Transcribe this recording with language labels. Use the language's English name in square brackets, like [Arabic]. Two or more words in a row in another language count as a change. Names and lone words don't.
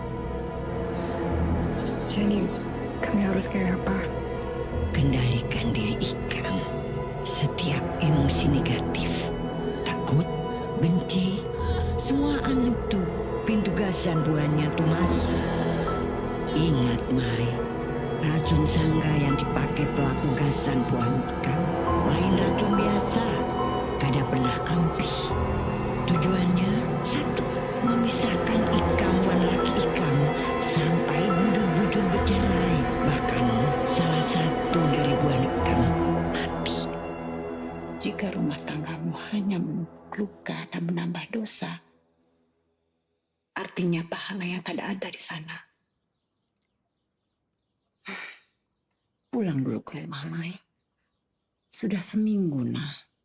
[Indonesian] Jadi, kami harus kayak apa? [Banjar] Kendalikan diri Ikam. Setiap emosi negatif, takut, benci, semua itu pintu gasan buahnya tuh masuk. [Indonesian] Ingat, Mai, [Banjar] racun sangga yang dipakai pelaku gasan buah Ikam lain racun biasa, kada pernah ampuh. Tujuannya satu, memisahkan Ikam dan laki Ikam sampai bujur-bujur bercerai. Bahkan salah satu dari buah Ikam mati. [Indonesian] Jika rumah tanggamu hanya menumpuk luka dan menambah dosa, artinya pahala yang tidak ada di sana. Pulang dulu ke rumah, Mai. Sudah seminggu, nah.